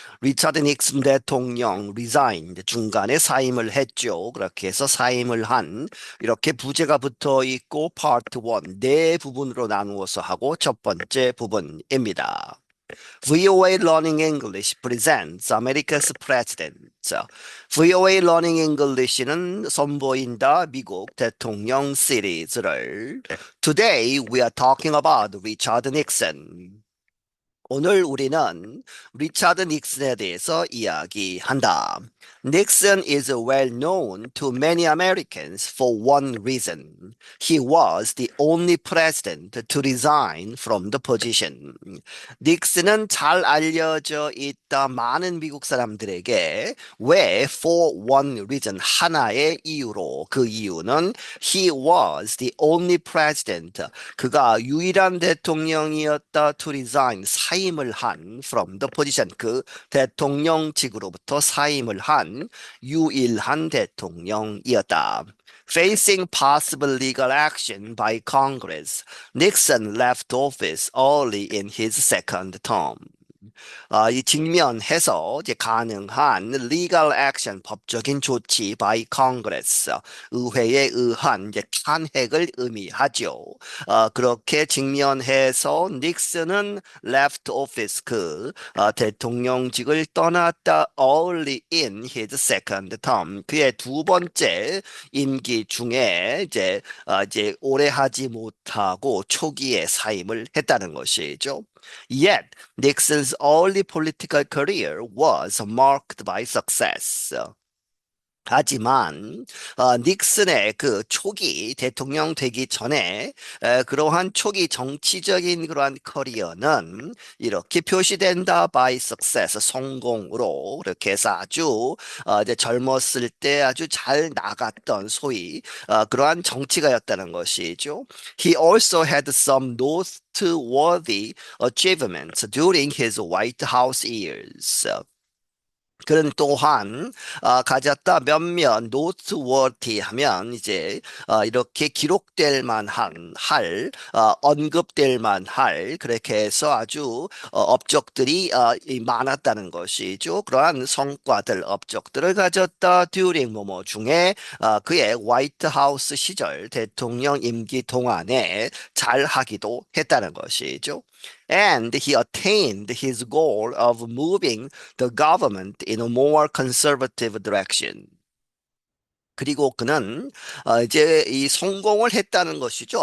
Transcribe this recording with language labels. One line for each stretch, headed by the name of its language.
Korean: 리차드 닉슨 대통령 resigned 중간에 사임을 했죠. 그렇게 해서 사임을 한 이렇게 부제가 붙어 있고 part 1 네 부분으로 나누어서 하고 첫 번째 부분입니다.
English: VOA Learning English presents America's President.
Korean: VOA Learning English는 선보인다 미국 대통령 시리즈를
English: Today we are talking about Richard Nixon.
Korean: 오늘 우리는 리차드 닉슨에 대해서 이야기한다.
English: Nixon is well known to many Americans for one reason. He was the only president to resign from the position.
Korean: 닉슨은 잘 알려져 있다 많은 미국 사람들에게 왜
English: for one reason
Korean: 하나의 이유로 그 이유는
English: he was the only president
Korean: 그가 유일한 대통령이었다
English: to resign
Korean: 사임을 한
English: from the position
Korean: 그 대통령직으로부터 사임을 한 유일한 대통령이었다.
English: Facing possible legal action by Congress, Nixon left office early in his second term.
Korean: 이 직면해서 이제 가능한
English: legal action
Korean: 법적인 조치
English: by Congress
Korean: 의회에 의한 이제 탄핵을 의미하죠. 그렇게 직면해서 닉슨은
English: left office
Korean: 대통령직을 떠났다
English: early in his second term
Korean: 그의 두 번째 임기 중에 이제 오래 하지 못하고 초기에 사임을 했다는 것이죠.
English: Yet Nixon's early political career was marked by success.
Korean: 하지만 닉슨의 그 초기 대통령 되기 전에 그러한 초기 정치적인 그러한 커리어는 이렇게 표시된다
English: by success
Korean: 성공으로 이렇게 해서 아주 이제 젊었을 때 아주 잘 나갔던 소위 그러한 정치가였다는 것이죠.
English: He also had some noteworthy achievements during his White House years.
Korean: 그는 또한 가졌다 몇몇 노트워티 하면 이제 이렇게 기록될 만한 언급될 만할 그렇게 해서 아주 업적들이 많았다는 것이죠. 그러한 성과들 업적들을 가졌다 during 뭐뭐 중에 그의 화이트 하우스 시절 대통령 임기 동안에 잘 하기도 했다는 것이죠.
English: And he attained his goal of moving the government in a more conservative direction.
Korean: 그리고 그는 이제 이 성공을 했다는 것이죠.